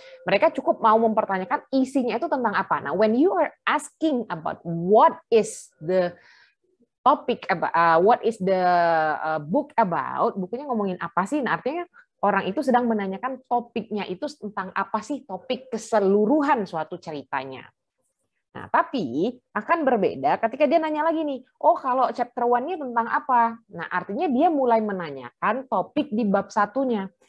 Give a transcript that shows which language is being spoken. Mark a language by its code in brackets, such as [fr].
[id] Mereka cukup mau mempertanyakan isinya itu tentang apa. [en] Nah, when you are asking about what is the topic about, what is the book about, [id] bukunya ngomongin apa sih? Nah, artinya orang itu sedang menanyakan topiknya itu tentang apa sih, topik keseluruhan suatu ceritanya. Nah, tapi akan berbeda ketika dia nanya lagi nih, oh kalau chapter 1-nya tentang apa? Nah, artinya dia mulai menanyakan topik di bab satunya.